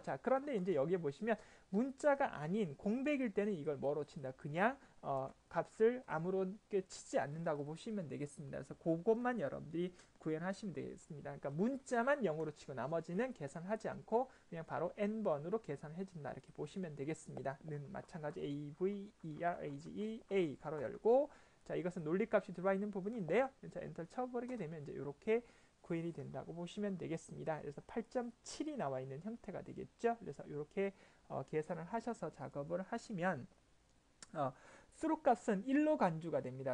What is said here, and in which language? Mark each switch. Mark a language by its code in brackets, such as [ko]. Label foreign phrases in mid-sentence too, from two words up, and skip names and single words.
[ko] 자, 그런데 이제 여기에 보시면 문자가 아닌 공백일 때는 이걸 뭐로 친다? 그냥 값을 아무렇게 치지 않는다고 보시면 되겠습니다. 그래서 그것만 여러분들이 구현하시면 되겠습니다. 그러니까 문자만 0으로 치고 나머지는 계산하지 않고 그냥 바로 n번으로 계산해준다 이렇게 보시면 되겠습니다. 는 마찬가지 a, v, e, r, a, g, e, a 가로 열고 자 이것은 논리값이 들어와 있는 부분인데요. 자 엔터를 쳐버리게 되면 이제 이렇게 구현이 된다고 보시면 되겠습니다. 그래서 8.7이 나와 있는 형태가 되겠죠. 그래서 이렇게 계산을 하셔서 작업을 하시면 수루값은 1로 간주가 됩니다.